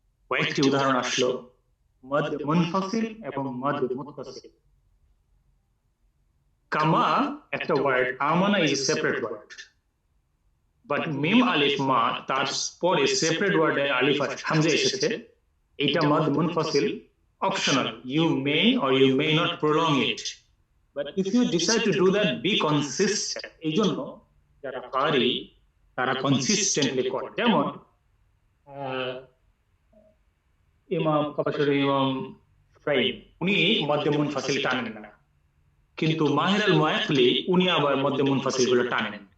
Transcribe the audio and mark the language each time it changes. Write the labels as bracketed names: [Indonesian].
[Bangla] কয়েকটি উদাহরণ আসলো মদ মুনফাসিল এবং মদ মুত্তাসিল। কামা একটা ওয়ার্ড, আমানা is a separate word, but মিম আলিফ মা তার পরে সেপারেট ওয়ার্ডে আলিফ হামজা এসেছে, এটা মদ মুনফাসিল, optional. [English] You may or you may not prolong it. But if you decide to do that, be consistent. [Bangla] এই জন্য যারা পারি তারা কনসিস্টেন্টলি করে। যেমন ইমাম কাবাসরি, ইমাম ফ্রাইম, উনি মধ্যে মুনফাসিল টানেন না, কিন্তু মাহির আল মুআক্লি উনি আবার মধ্যে মুনফাসিল গুলো টানেন।